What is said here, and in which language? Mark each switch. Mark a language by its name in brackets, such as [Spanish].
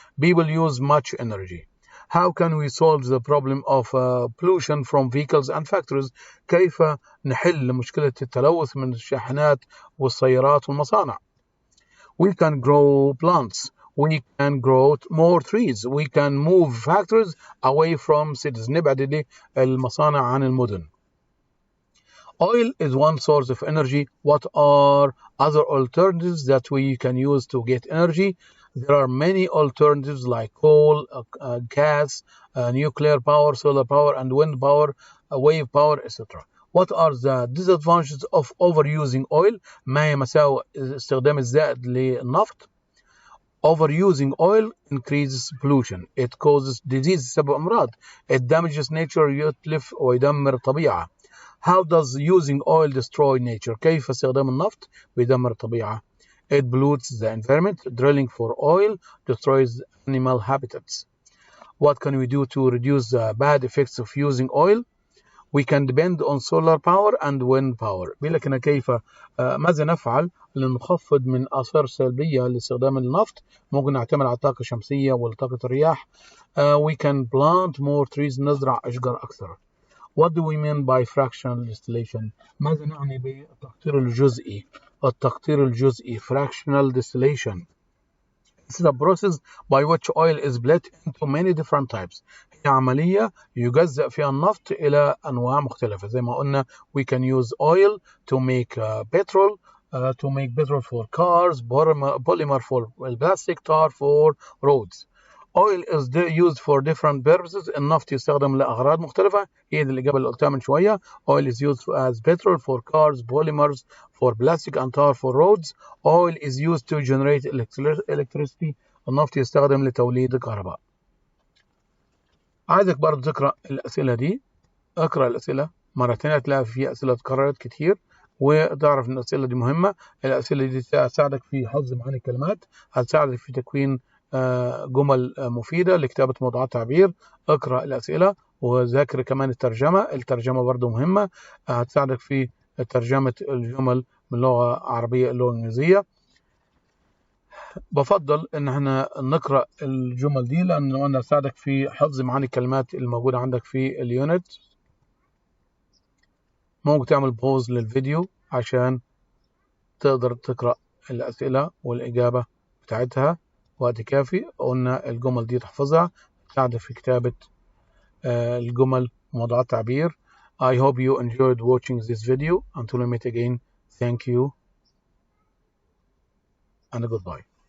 [English] People use much energy. How can we solve the problem of pollution from vehicles and factories? [Arabic] كيف نحل مشكلة التلوث من الشاحنات والسيارات والمصانع؟ [English] We can grow plants. We can grow more trees. We can move factories away from cities. [Arabic] نبعد المصانع عن المدن. [English] Oil is one source of energy. What are other alternatives that we can use to get energy? There are many alternatives like coal, gas, nuclear power, solar power, and wind power, wave power, etc. What are the disadvantages of overusing oil? [Arabic] ما هي مساوئ استخدام الزائد للنفط؟ [English] Overusing oil increases pollution. It causes disease. [Arabic] سبب أمراض. [English] It damages nature. [Arabic] يتلف ويدمر الطبيعة. [English] How does using oil destroy nature? [Arabic] كيف استخدام النفط بيدمر الطبيعة؟ [English] It pollutes the environment. Drilling for oil destroys animal habitats. What can we do to reduce the bad effects of using oil? We can depend on solar power and wind power. [Arabic] بيقول لك كيف ماذا نفعل لنخفض من آثار سلبية لاستخدام النفط؟ ممكن نعتمد على الطاقة الشمسية وطاقة الرياح. [English] We can plant more trees. [Arabic] نزرع أشجار أكثر. [English] What do we mean by fractional distillation? [Arabic] ماذا نعني بالتقطير الجزئي؟ التقطير الجزئي fractional distillation. [English] It's the process by which oil is split into many different types. [Arabic] هي عملية يجزأ فيها النفط إلى أنواع مختلفة. زي ما قلنا [English] we can use oil to make petrol, for cars, polymer for plastic, tar for roads. Oil is used for different purposes. [Arabic] النفط يستخدم لأغراض مختلفة. هي دي الإجابة اللي قلتها من شوية. [English] Oil is used as petrol for cars, polymers for plastic, and tar for roads. Oil is used to generate electricity. [Arabic] النفط يستخدم لتوليد الكهرباء. عايزك برضه تقرأ الأسئلة دي. اقرأ الأسئلة مرة تانية، هتلاقي في أسئلة اتكررت كتير، وتعرف إن الأسئلة دي مهمة. الأسئلة دي هتساعدك في حفظ معاني الكلمات، هتساعدك في تكوين جمل مفيدة لكتابة موضوعات تعبير. اقرأ الأسئلة وذاكر كمان الترجمة برضو مهمة، هتساعدك في ترجمة الجمل من لغة عربية إلى لغة إنجليزية. بفضل إن احنا نقرأ الجمل دي لأنه أنا هتساعدك في حفظ معاني الكلمات الموجودة عندك في اليونت. ممكن تعمل بوز للفيديو عشان تقدر تقرأ الأسئلة والإجابة بتاعتها وقت كافي. قلنا الجمل دي تحفظها، تساعدك في كتابة الجمل وموضوعات تعبير. [English] I hope you enjoyed watching this video. Until we meet again, thank you and goodbye.